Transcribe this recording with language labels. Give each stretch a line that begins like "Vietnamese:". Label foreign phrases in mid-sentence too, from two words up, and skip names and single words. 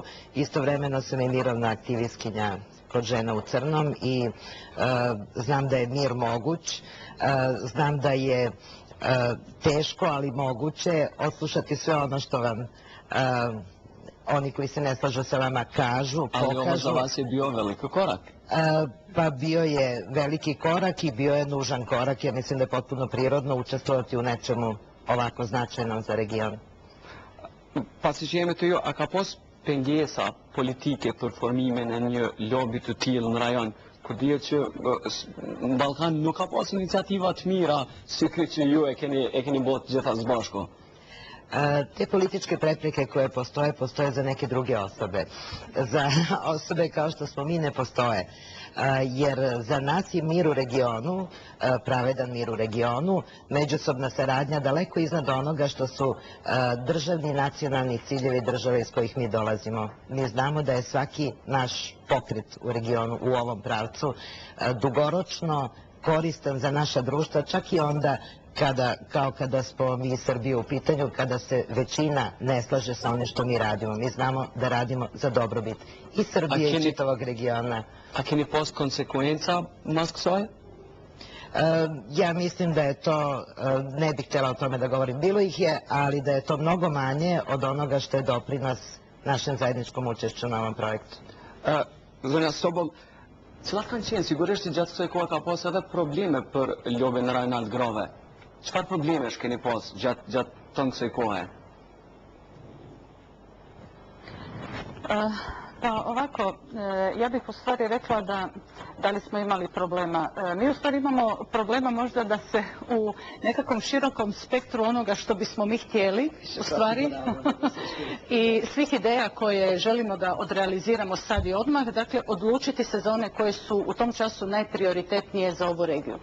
Serbian: Istovremeno sam i mirovna aktivistkinja kod Žena u crnom i znam da je mir moguć, znam da je teško, ali moguće odslušati sve ono što vam oni koji se ne slažu sa vama kažu, pokažu. Ali ovo za vas je bio veliki korak. Pa bio je veliki korak i bio je nužan korak. Ja mislim da je potpuno prirodno učestvovati u nečemu ovako značajnom za region.
Albanian: Pasi që jemi të ju, a ka pos pengesa politike për formimin e një lobi të tillë në rajon, kur dihet që në Ballkan nuk ka pas iniciativa të mira si kjo që ju e keni bërë të gjitha së bashku?
Serbian: Te političke prepreke koje postoje, postoje za neke druge osobe. Za osobe kao što smo mi ne postoje. Jer za nas je mir u regionu, pravedan mir u regionu, međusobna saradnja daleko iznad onoga što su državni nacionalni ciljevi države iz kojih mi dolazimo. Mi znamo da je svaki naš pokret u regionu u ovom pravcu dugoročno koristan za naša društva, čak i onda kada smo mi Srbije u pitanju, kada se većina ne slaže sa onim što mi radimo. Mi znamo da radimo za dobrobit i Srbije i čitavog regiona.
Albanian: A keni pas konsekvenca mas kësaj?
Serbian: Ja mislim da je to, ne bih htjela o tome da govorim, bilo ih je, ali da je to mnogo manje od onoga što je doprinos našem zajedničkom učešću na ovom projektu.
Albanian: Zonja Sobol, cilat kanë qenë, sigurisht që gjatë kësaj kohe ka pas edhe probleme për lobin Rajnald Grave. Çfarë problemesh keni pas gjatë tënë kësaj kohe?
Croatian: Pa ovako, ja bih u stvari rekla da li smo imali problema. Mi u stvari imamo problema možda da se u nekakvom širokom spektru onoga što bismo mi htjeli, u stvari, i svih ideja koje želimo da odrealiziramo sad i odmah, dakle odlučiti se za one koje su u tom času najprioritetnije za ovu regiju.